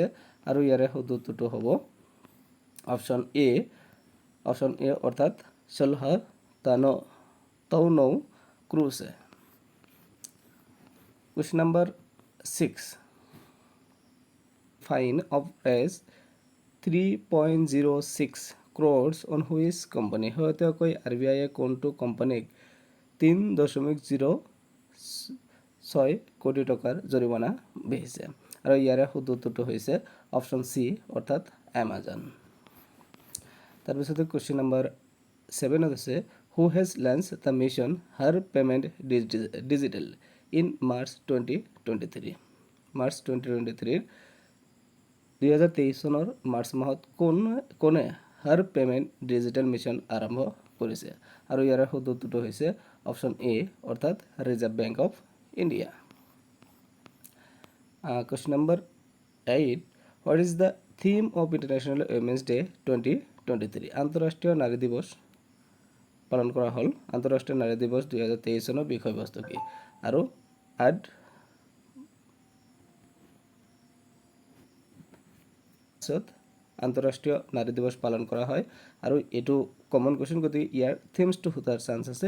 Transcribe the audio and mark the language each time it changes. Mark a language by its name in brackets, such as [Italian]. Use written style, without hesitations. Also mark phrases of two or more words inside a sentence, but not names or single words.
[Assamese] আৰু ইয়াৰে শুদ্ধ উত্তৰটো হ'ব [English] option A [Assamese] অৰ্থাৎ চলহা তৌনৌ ক্ৰুছে। [English] question number 6 fine of Rs 3.06 crores on which company? [Assamese] শেহতীয়াকৈ RBI কোনটো কোম্পানীক 3.06 কোটি টকাৰ জৰিমনা বিহিছে? আৰু ইয়াৰে শুদ্ধ উত্তৰটো হৈছে [English] option C [Assamese] অৰ্থাৎ এমাজন। [English] তাৰপিছতে question number 7 আছে who has launched the mission Har Payment Digital in March 2023? [Assamese] মাৰ্চ 2023 2023 চনৰ মাৰ্চ মাহত কোনে হাৰ পেমেণ্ট ডিজিটেল মিছন আৰম্ভ কৰিছে? আৰু ইয়াৰ শুদ্ধ উত্তৰটো হৈছে [English] option A [Assamese] অৰ্থাৎ ৰিজাৰ্ভ বেংক অফ ইণ্ডিয়া। [English] Question number 8 what is the theme of International Women's Day 2023? [Assamese] আন্তঃৰাষ্ট্ৰীয় নাৰী দিৱস পালন কৰা হ'ল। আন্তঃৰাষ্ট্ৰীয় নাৰী দিৱস 2023 চনৰ বিষয়বস্তু কি? আৰু আন্তঃৰাষ্ট্ৰীয় নাৰী দিৱস পালন কৰা হয় আৰু এইটো [English] common question, [Assamese] গতিকে ইয়াৰ থিমছটো সোধাৰ চান্স আছে।